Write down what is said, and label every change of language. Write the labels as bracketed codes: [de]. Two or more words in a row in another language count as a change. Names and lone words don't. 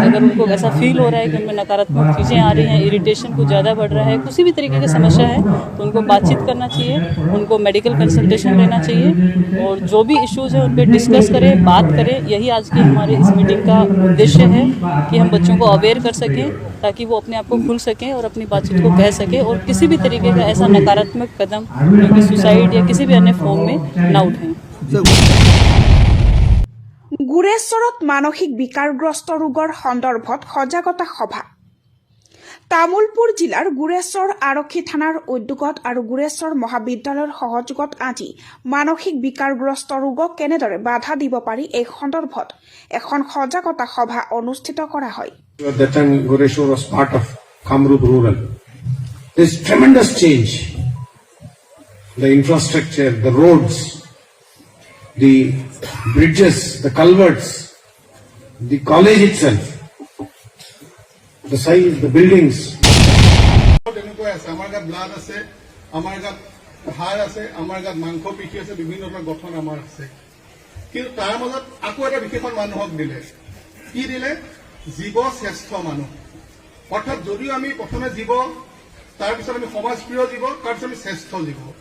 [hi] अगर उनको ऐसा फील हो रहा है कि उनमें नकारात्मक चीज़ें आ रही हैं, इरिटेशन कुछ ज़्यादा बढ़ रहा है, किसी भी तरीके की समस्या है, तो उनको बातचीत करना चाहिए, उनको [en] medical consultation [hi] लेना चाहिए और जो भी इश्यूज़ हैं उन पर डिस्कस करें, बात करें। यही आज की हमारे इस मीटिंग का उद्देश्य है कि हम बच्चों को अवेयर कर सकें ताकि वो अपने आप को खुल सकें और अपनी बातचीत को कह सकें और किसी भी तरीके का ऐसा नकारात्मक कदम जो कि सुसाइड या किसी भी अन्य फॉर्म में ना उठाएं। [as] গুৰেশ্বৰত মানসিক বিকাৰগ্ৰস্ত ৰোগৰ সন্দৰ্ভত সজাগতা সভা। তামুলপুৰ জিলাৰ গুৰেশ্বৰ আৰক্ষী থানাৰ উদ্যোগত আৰু গুৰেশ্বৰ মহাবিদ্যালয়ৰ সহযোগত আজি মানসিক বিকাৰগ্ৰস্ত ৰোগক কেনেদৰে বাধা দিব পাৰি এই সন্দৰ্ভত এখন সজাগতা সভা অনুষ্ঠিত কৰা হয়। [en] At that time, Goreshwar was part of Kamrup rural. There is tremendous change. The infrastructure, the roads, the bridges, the culverts, the college itself, the size, the buildings. [as] আমার গাত ব্লাড আছে, আমার গাত হাড় আছে, আমার গাত মাংস পেশী আছে, বিভিন্ন ধৰণৰ গঠন আমাৰ আছে। কিন্তু তাৰ মাজত আকৌ এটা বিশেষণ মানুহক দিলে, কি দিলে? জীৱ শ্ৰেষ্ঠ মানুহ। অৰ্থাৎ যদিও আমি প্ৰথমে জীৱ, তাৰপিছত আমি সমাজপ্ৰিয় জীৱ, তাৰপিছত আমি শ্ৰেষ্ঠ জীৱ।